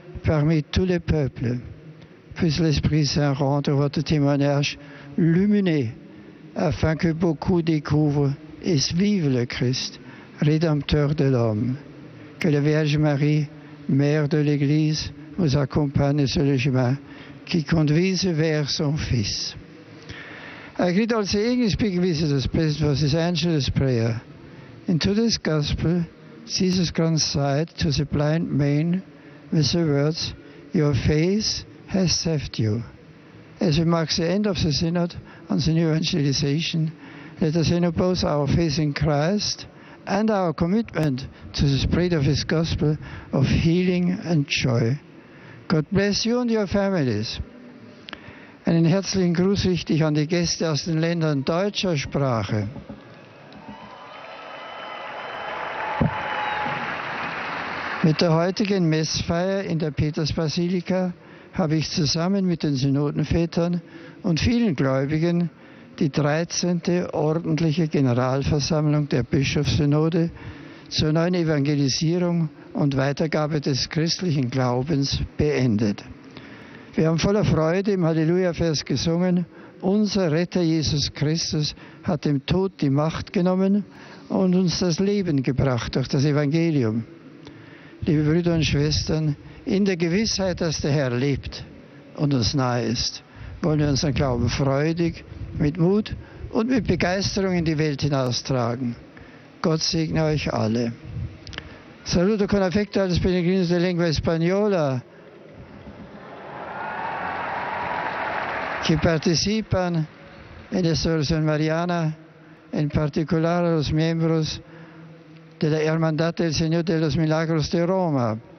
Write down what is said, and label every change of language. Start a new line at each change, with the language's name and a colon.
French: parmi tous les peuples. Puisse l'Esprit Saint rendre votre témoignage lumineux, afin que beaucoup découvrent et vivent le Christ, Rédempteur de l'homme. Que la Vierge Marie, Mère de l'Église, vous accompagne sur le chemin qui conduise vers son Fils.
English: I greet also English-speaking visitors present for this Angelus prayer. In today's Gospel, Jesus grants sight to the blind man with the words, "Your faith has saved you." As we mark the end of the Synod on the new evangelization, let us renew both our faith in Christ and our commitment to the spread of His Gospel of healing and joy. God bless you and your families.
German: Einen herzlichen Gruß richte ich an die Gäste aus den Ländern deutscher Sprache. Mit der heutigen Messfeier in der Petersbasilika habe ich zusammen mit den Synodenvätern und vielen Gläubigen die 13. ordentliche Generalversammlung der Bischofssynode zur neuen Evangelisierung und Weitergabe des christlichen Glaubens beendet. Wir haben voller Freude im Halleluja-Vers gesungen, unser Retter Jesus Christus hat dem Tod die Macht genommen und uns das Leben gebracht durch das Evangelium. Liebe Brüder und Schwestern, in der Gewissheit, dass der Herr lebt und uns nahe ist, wollen wir unseren Glauben freudig, mit Mut und mit Begeisterung in die Welt hinaustragen. Gott segne euch alle.
Italian: Saluto con affetto
Spanish: a los peregrinos de lengua española que participan en esta oración mariana, en particular a los miembros de la Hermandad del Señor de los Milagros de Roma.